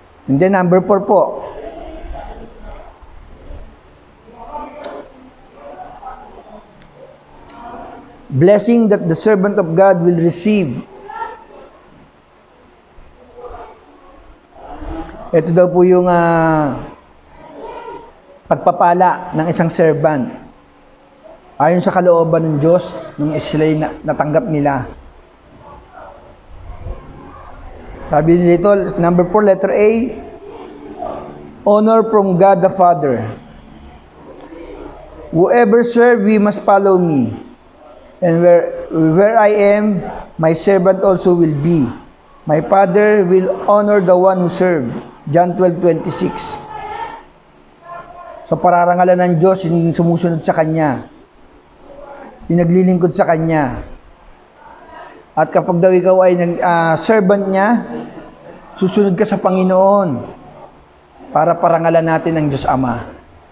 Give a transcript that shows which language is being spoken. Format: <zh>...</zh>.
<en>And then number 4 po. Blessing that the servant of God will receive.</en> <tl>Ito daw po yung pagpapala ng isang servant. Ayon sa kalooban ng Diyos, nung sila'y natanggap nila. Sabi dito,</tl> <en>number 4, letter A, honor from God the Father. Whoever serve we must follow me. And where I am, my servant also will be. My Father will honor the one who serve. John 12:26.</en> <tl>So pararangalan ng Diyos yung sumusunod sa Kanya. Yung naglilingkod sa Kanya. At kapag daw ikaw ay servant niya, susunod ka sa Panginoon para parangalan natin ang Diyos Ama.</tl>